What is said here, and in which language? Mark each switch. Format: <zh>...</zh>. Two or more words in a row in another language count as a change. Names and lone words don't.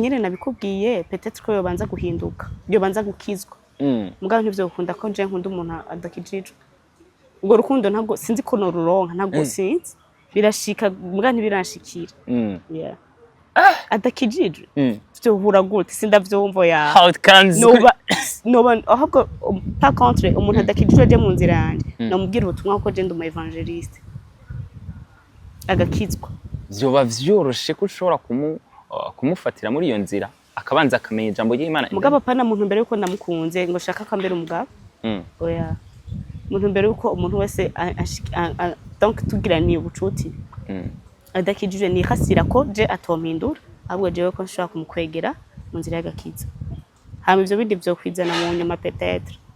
<rn>nuko nyine nabikubwiye peut-être ko yobanza guhinduka yobanza gukizwa mugabo ntivyo ukunda ko nje nkunda umuntu adakijijwe ubwo rukundo ntabwo sinzi ko no ruronka ntabwo sinzi birashika mugabo ntibirashikira adakijijwe byo hura gute sindavyumvo ya</rn> <en>how it comes</en> <rn>no ahubwo</rn> <fr>par contre</fr> <rn>umuntu adakijijwe je mu nzira yanje namubwira ubutumwa ko je ndi umu evangeliste agakizwa vyoba vyoroshe ko ushobora kumufatira muri iyo nzira akabanza akamenya ijambo ry'Imana mugabo pana muntu mbere yuko ndamukunze ngo shaka kambere umugabo oya muntu mbere yuko umuntu wese donc tugiraniye ubucuti adakijije ni hasira ko je atompindura ahubwo jewe ko nshaka kumukwegera mu nzira y'agakiza hama ivyo bindi vyo kwizana mu nyuma peut-être</rn>